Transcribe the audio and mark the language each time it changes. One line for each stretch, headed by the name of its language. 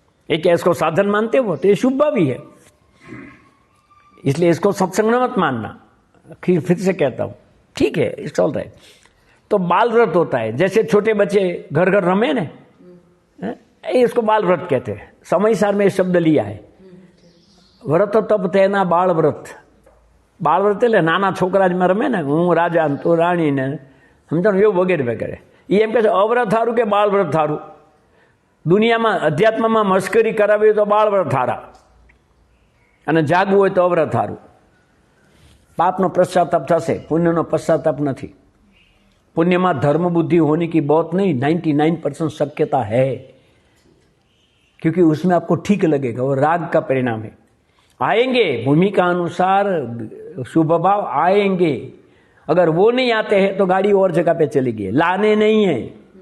Hindi: ये क्या इसको साधन मानते हो? तो ये शुभ भाव ही है, इसलिए इसको सत्संग मत मानना। फिर से कहता हूं, ठीक है, इट्स ऑल राइट। तो बाल व्रत होता है, जैसे छोटे बच्चे घर घर रमे ना, इसको बाल व्रत कहते हैं। समयसार में शब्द लिया है। व्रत तब तेना बाल व्रत।
Gujarati: बाल व्रत એટલે નાના છોકરા જ રમે ને, હું રાજા તું રાણી ને, સમજો ને, એવું વગેરે વગેરે। એ એમ કહે છે અવ્રત હારું કે બાલ વ્રત હારું? દુનિયામાં અધ્યાત્મમાં મશ્કરી કરાવી તો બાળ વ્રત હારા, અને જાગવું હોય તો અવ્રત હારું। પાપનો પશ્ચાતાપ થશે, પુણ્યનો પશ્ચાતાપ નથી।
Hindi: पुण्य में धर्म बुद्धि होने की बहुत नहीं, 99% शक्यता है, क्योंकि उसमें आपको ठीक लगेगा, वो राग का परिणाम है। आएंगे भूमिका अनुसार शुभ भाव आएंगे, अगर वो नहीं आते हैं तो गाड़ी और जगह पे चली गई, लाने नहीं है।